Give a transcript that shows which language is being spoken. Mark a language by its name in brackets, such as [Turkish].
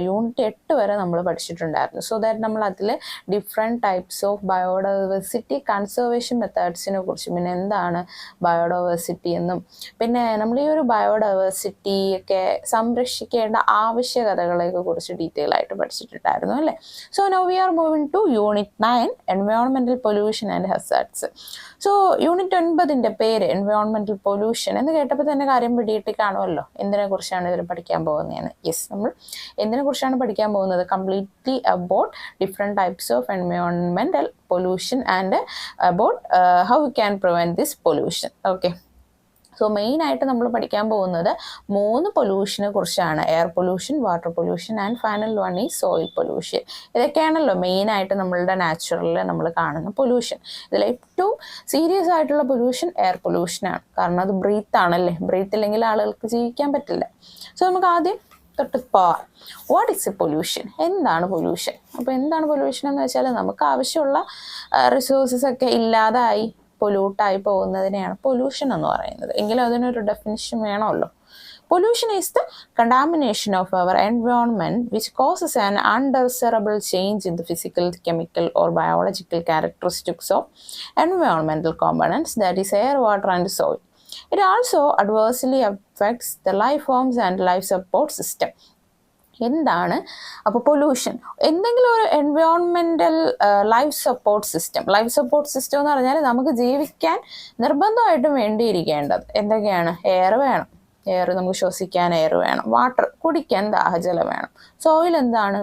[Malayalam] Unit 8 വരെ നമ്മൾ പഠിച്ചിട്ടുണ്ടായിരുന്നു. So that നമ്മൾ അതിൽ different types of biodiversity conservation മെത്തേഡ്സിനെ കുറിച്ച്, പിന്നെ എന്താണ് ബയോഡൈവേഴ്സിറ്റി എന്നും, പിന്നെ നമ്മൾ ഈ ഒരു ബയോഡൈവേഴ്സിറ്റി ഒക്കെ സംരക്ഷിക്കേണ്ട ആവശ്യകതകളെയൊക്കെ കുറിച്ച് ഡീറ്റെയിൽ ആയിട്ട് പഠിച്ചിട്ടുണ്ടായിരുന്നു അല്ലേ. [English] So now we are moving to Unit 9 Environmental Pollution and Hazards. [Malayalam] So unit 9ന്റെ പേര് എൻവയോൺമെന്റൽ പൊല്യൂഷൻ എന്ന് കേട്ടപ്പോൾ തന്നെ കാര്യം പിടിയിട്ട് കാണുമല്ലോ എന്തിനെ കുറിച്ചാണ് ഇതിൽ പഠിക്കാൻ പോകുന്നതെന്ന്. [English] yes, [Malayalam] നമ്മൾ എന്തിനെ കുറിച്ചാണ് പഠിക്കാൻ പോകുന്നത്? [English] Completely about different types of എൻവയോൺമെന്റൽ pollution and about how we can prevent this pollution. [Malayalam] Okay, so മെയിനായിട്ട് നമ്മൾ പഠിക്കാൻ പോകുന്നത് 3 പൊല്യൂഷനെ കുറിച്ചാണ്: air pollution, water pollution and final one ഈ സോയിൽ പൊല്യൂഷൻ. ഇതൊക്കെയാണല്ലോ മെയിനായിട്ട് നമ്മളുടെ നാച്ചുറലിൽ നമ്മൾ കാണുന്ന പൊല്യൂഷൻ. ഇതിൽ ഏറ്റവും സീരിയസ് ആയിട്ടുള്ള പൊല്യൂഷൻ എയർ പൊല്യൂഷനാണ്. കാരണം അത് ബ്രീത്ത് ആണല്ലേ, ബ്രീത്ത് ഇല്ലെങ്കിൽ ആളുകൾക്ക് ജീവിക്കാൻ പറ്റില്ല. സോ നമുക്ക് ആദ്യം തൊട്ട് പോവാം. [English] What is a pollution? [Malayalam] എന്താണ് പൊല്യൂഷൻ? അപ്പോൾ എന്താണ് പൊല്യൂഷൻ എന്ന് വെച്ചാൽ നമുക്ക് ആവശ്യമുള്ള റിസോഴ്സസ് ഒക്കെ ഇല്ലാതായി പൊല്യൂട്ടായി പോകുന്നതിനെയാണ് പൊല്യൂഷൻ എന്ന് പറയുന്നത്. എങ്കിലും അതിനൊരു ഡെഫിനിഷൻ വേണമല്ലോ. [English] Pollution is the contamination of our environment which causes an undesirable change in the physical, chemical or biological characteristics of environmental components, that is air, water and soil. It also adversely affects the life forms and life support system. [Malayalam] എന്താണ് അപ്പോൾ pollution? എന്തെങ്കിലും ഒരു environmental life support system എന്ന് പറഞ്ഞാൽ നമുക്ക് ജീവിക്കാൻ നിർബന്ധമായിട്ടും വേണ്ടിയിരിക്കേണ്ടത് എന്തൊക്കെയാണ്? എയർ വേണം, എയർ നമുക്ക് ശ്വസിക്കാൻ എയർ വേണം. വാട്ടർ, കുടിക്കാൻ ദാഹജലം വേണം. സോയിൽ എന്താണ്?